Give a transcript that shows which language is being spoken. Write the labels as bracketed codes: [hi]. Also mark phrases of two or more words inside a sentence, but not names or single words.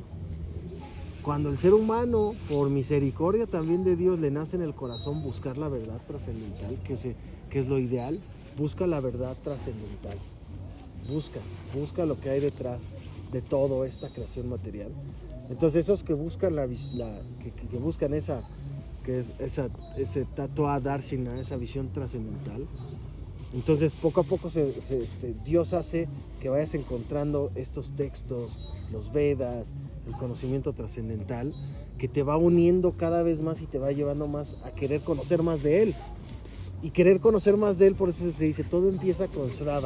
[es] Cuando el ser humano, por misericordia también de Dios, le nace en el corazón buscar la verdad trascendental, que es lo ideal, busca la verdad trascendental. Busca lo que hay detrás de toda esta creación material. Entonces, esos que buscan que buscan ese [sa] tattva darshana, [es] esa visión trascendental, entonces poco a poco Dios hace que vayas encontrando estos textos, los Vedas, el conocimiento trascendental, que te va uniendo cada vez más y te va llevando más a querer conocer más de Él. Y querer conocer más de Él, por eso se dice, todo empieza con Shravanam.